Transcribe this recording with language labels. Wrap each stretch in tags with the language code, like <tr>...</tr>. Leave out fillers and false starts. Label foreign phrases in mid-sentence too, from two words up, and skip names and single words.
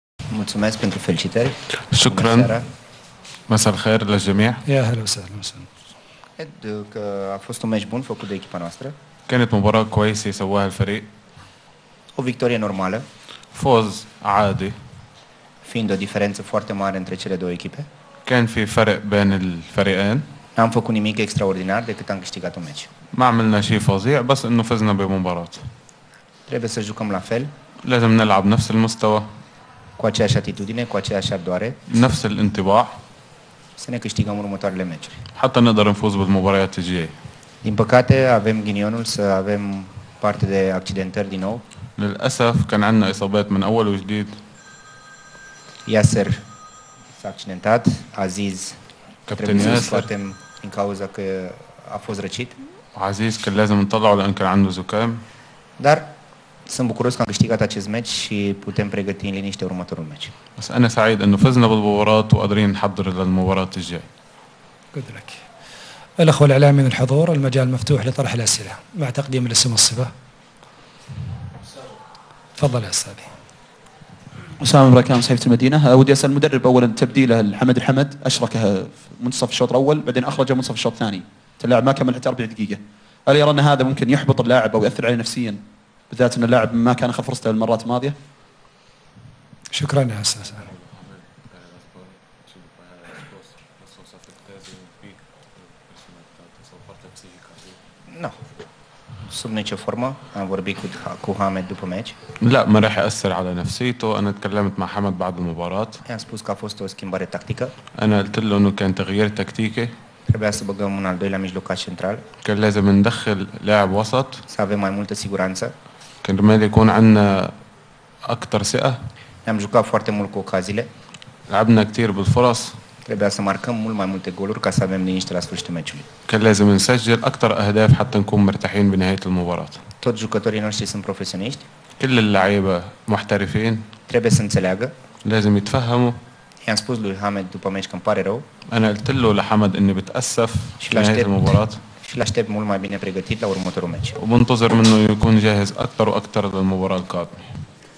<ro>Mulțumesc pentru felicitări. Bună</ro> <ar>شكرا.</ar> <ro>seara.</ro> <ar>مساء الخير للجميع. يا هلا وسهلا وسهلا.</ar> <ro>Cred că a fost un meci bun făcut de echipa noastră.</ro> <ar>كانت مباراة كويسة سواها الفريق.</ar> <ro>O victorie normală,</ro> <ar>فوز عادي.</ar> <ro>fiind o diferență foarte mare între cele două echipe.</ro> <ar>كان في فرق بين الفريقين.</ar> <ro>N-am făcut nimic extraordinar decât am câștigat un meci.</ro> <ar>ما عملنا شيء فظيع بس انه فزنا بمباراة.</ar> <ro>Trebuie să jucăm la fel,</ro> <ar>لازم نلعب نفس المستوى،</ar> <ro>cu aceeași atitudine, cu aceeași ardoare,</ro> <ar>نفس الانطباع</ar> <ro>să ne câștigăm următoarele meciuri.</ro> <ar>حتى نقدر نفوز بالمباريات الجاية.</ar> <ro>Din păcate, avem ghinionul să avem parte de accidentări din nou.</ro> <ar>للأسف كان عندنا إصابات من أول وجديد.</ar> <ro>Yasser s-a accidentat, Aziz كابتن trebuie să-l ياسر scoatem din cauza că a fost răcit.</ro> <ar>عزيز كان لازم نطلعه لأن كان عنده زكام.</ar> <ro>Dar sunt bucuros că am câștigat acest meci și putem pregăti în liniște următorul meci.</ro> <ar>بس أنا سعيد إنه فزنا بالمباراة وقادرين نحضر للمباراة الجاية. قلت لك. الأخوة الإعلاميين الحضور، المجال مفتوح لطرح الأسئلة مع تقديم الاسم والصفة. تفضل يا أستاذي. أسامة بركان صحيفة المدينة. ودي أسأل المدرب أولا تبديله الحمد الحمد أشركه في منتصف الشوط الأول بعدين أخرجه منتصف الشوط الثاني. اللاعب ما كمل حتى 40 دقيقة. هل يرى أن هذا ممكن يحبط اللاعب أو يأثر عليه نفسيا بالذات أن اللاعب ما كان أخذ فرصته المرات الماضية؟ شكرا يا أستاذ.</ar> <ro>Nu. Sub nicio formă. Am vorbit cu Hamed după meci.</ro> <ar>لا ما راح يأثر على نفسيته. أنا تكلمت مع حمد بعد المباراة.</ar> <ro>I-am spus că a fost o schimbare tactică.</ro> <ar>أنا قلت له إنه كان تغيير تكتيكي.</ar> <ro>Trebuia să băgăm un al doilea mijlocaș central,</ro> <ar>كان لازم ندخل لاعب وسط</ar> <ro>să avem mai multă siguranță.</ro> <ar>كرمال يكون عندنا أكثر ثقة.</ar> <ro>Ne-am jucat foarte mult cu ocaziile.</ro> <ar>لعبنا كثير بالفرص.</ar> <ro>Trebuia să marcăm mult mai multe goluri ca să avem liniște la sfârșitul meciului.</ro> <ar>كان لازم نسجل أكثر أهداف حتى نكون مرتاحين بنهاية المباراة.</ar> <ro>Toți jucătorii noștri sunt profesioniști.</ro> <ar>كل اللعيبة محترفين.</ar> <ro>Trebuie să înțeleagă.</ro> <ar>لازم يتفهموا.</ar> <ro>I-am spus lui Hamed după meci că îmi pare rău</ro> <ar>أنا قلت له لحمد إني بتأسف في نهاية المباراة</ar> <ro>și l-aștept mult mai bine pregătit la următorul meci.</ro> <ar>وبنتظر منه يكون جاهز أكثر وأكثر للمباراة القادمة.</ar>